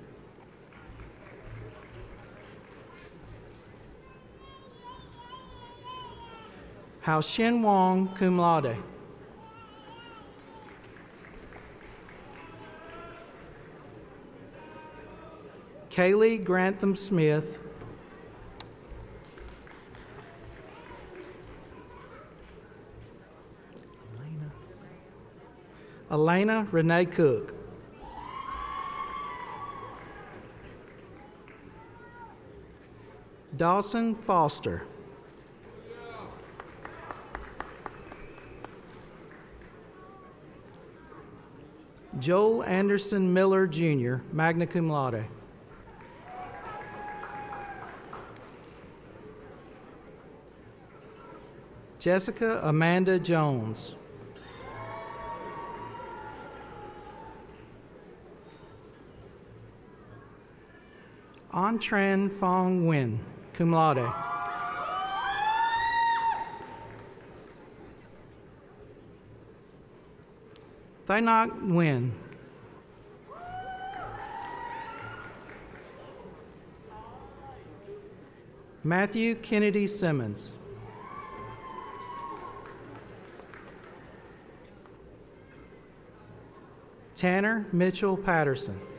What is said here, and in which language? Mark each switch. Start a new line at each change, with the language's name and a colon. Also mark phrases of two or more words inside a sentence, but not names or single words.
English: Hao Shin Wong,
Latin: cum laude.
English: Kaylee Grantham Smith. Elena Renee Cook. Dawson Foster. Joel Anderson Miller, Jr.,
Latin: magna cum laude.
English: Jessica Amanda Jones. Antran Fong Nguyen,
Latin: cum laude.
English: Thainok Nguyen. Matthew Kennedy Simmons. Tanner Mitchell Patterson.